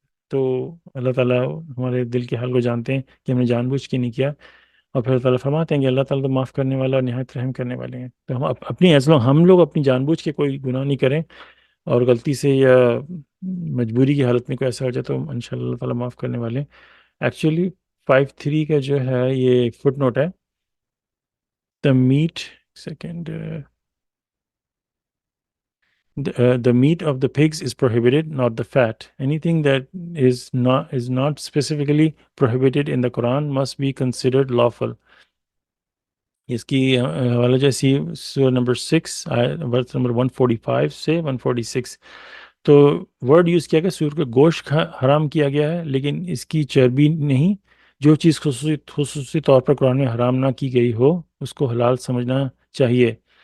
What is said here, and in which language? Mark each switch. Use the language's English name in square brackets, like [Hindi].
[Urdu] تو اللہ تعالیٰ ہمارے دل کے حال کو جانتے ہیں کہ ہم نے جان بوجھ کے نہیں کیا، اور پھر اللہ تعالیٰ فرماتے ہیں کہ اللہ تعالیٰ تو معاف کرنے والا اور نہایت رحم کرنے والے ہیں، تو ہم لوگ اپنی جان بوجھ کے کوئی گناہ نہیں کریں، اور غلطی سے یا مجبوری کی حالت میں کوئی ایسا ہو جائے تو انشاءاللہ اللہ تعالیٰ معاف کرنے والے ہیں۔ ایکچولی 5.3 کا جو ہے یہ فٹ نوٹ ہے، [English] the meat second the meat of the pigs is prohibited, not the fat. Anything that is not specifically prohibited in the Quran must be considered lawful. [Urdu] اس کی حوالہ جو ہے سورہ نمبر 6 ورس نمبر 145 سے 146. تو word use کیا گیا سور کا گوشت حرام کیا گیا ہے، لیکن اس کی چربی نہیں. جو چیز خصوصی طور پر قرآن میں حرام نہ کی گئی ہو اس کو حلال سمجھنا چاہیے.